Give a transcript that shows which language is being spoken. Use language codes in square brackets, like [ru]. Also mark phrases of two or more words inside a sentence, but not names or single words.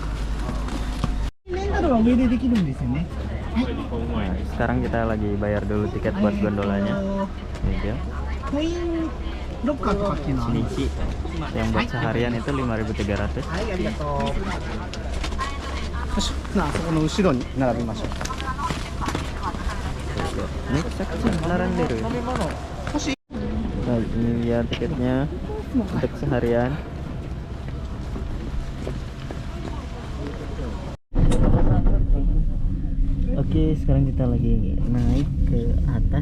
[id] Nah, sekarang kita lagi bayar dulu tiket buat gondolanya. Ini dia. Shinichi yang buat seharian itu 5.300. Nah, [ja] そこの後ろに並びましょう。 [id] Nah, ini dia tiketnya untuk seharian. Oke, sekarang kita lagi naik ke atas.